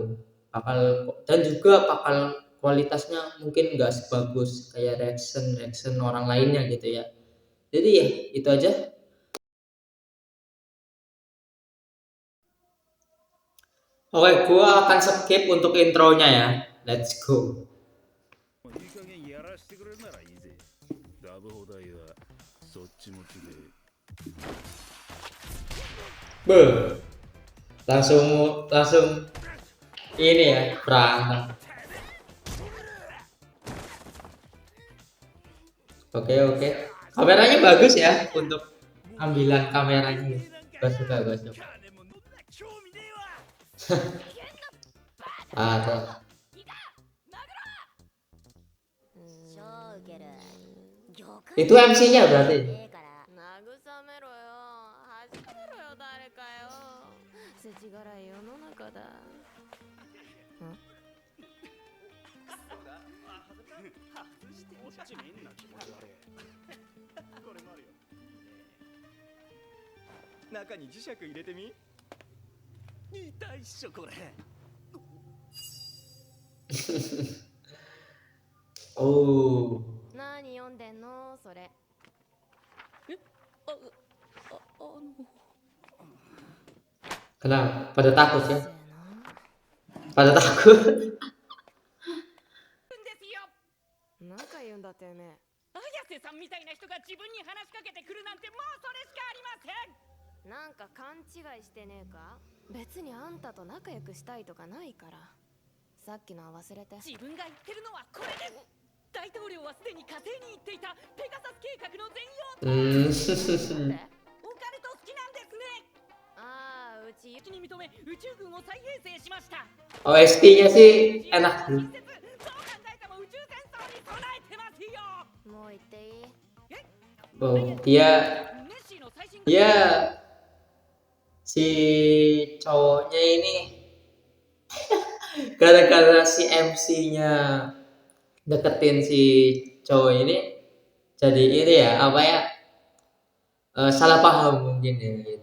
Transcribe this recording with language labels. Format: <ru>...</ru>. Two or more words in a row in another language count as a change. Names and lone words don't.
<id>Bakal dan juga bakal kualitasnya mungkin nggak sebagus kayak</id> <en>reaction reaction</en> <id>orang lainnya gitu ya. Jadi ya itu aja. Oke, gua akan skip untuk intronya ya.</id> <en>Let's go.</en> <ja>いい加減やらしてくれるならいいぜ。ダブホ代はそっち持ちで。</ja> <id>Be, langsung langsung ini ya berantem. Oke oke. Kameranya bagus ya untuk ambilan kameranya. Gua suka gua suka. Ah, tuh. Itu MC-nya berarti.</id> <ja>こっちみんな気持ち悪い。これもあるよ。中に磁石入れてみ。痛いっしょこれ。 Oh, 何読んでんのそれ。</ja> <id>kenapa? Pada takut ya?</id> <ja>せーの</ja> <id>Pada takut.</id> <ja>なんか言うんだてめえ。綾瀬さんみたいな人が自分に話しかけてくるなんてもうそれしかありません。なんか勘違いしてねえか。別にあんたと仲良くしたいとかないから。さっきのは忘れて。自分が言ってるのはこれです。大統領はすでに火星に行っていたペガサス計画の全容となんでオカルト好きなんですね。ああ、うち。に認め宇宙軍を再編成しました。</ja> <id>OST-nya sih enak.</id> <ja>どう考えても宇宙戦争に備えてますよ。もう言っていい</ja> <id>Oh, dia</id> <ja>ネッシーの最新</ja> <id>dia si cowoknya ini gara-gara si MC-nya deketin si cowok ini jadi ini ya apa ya, salah paham mungkin ya gitu.</id>